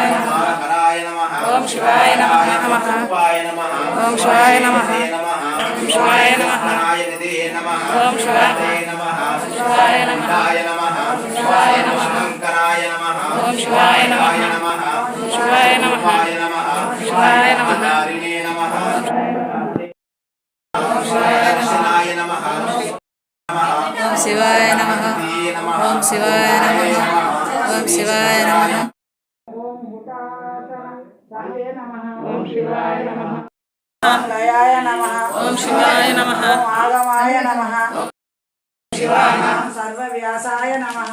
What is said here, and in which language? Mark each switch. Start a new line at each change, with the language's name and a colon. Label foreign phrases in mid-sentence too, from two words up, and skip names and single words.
Sanskrit: नमः हराय नमः ओम शिवाय नमः ओम शिवाय नमः ओम शिवाय नमः हराय निधे नमः ओम शिवाय नमः शिवाय नमः ओम शिवाय नमः शंकराय नमः ओम शिवाय नमः शिवाय नमः शिवाय नमः हरिणे नमः ओम शिवाय नमः शिवाय శివాయ నమః ఓం శివాయ నమః ఓం శివాయ నమః ఓం శివాయ నమః లయాయ నమః ఓం శివాయ నమః ఆగమాయ నమః శివాయ సర్వవ్యాసాయ నమః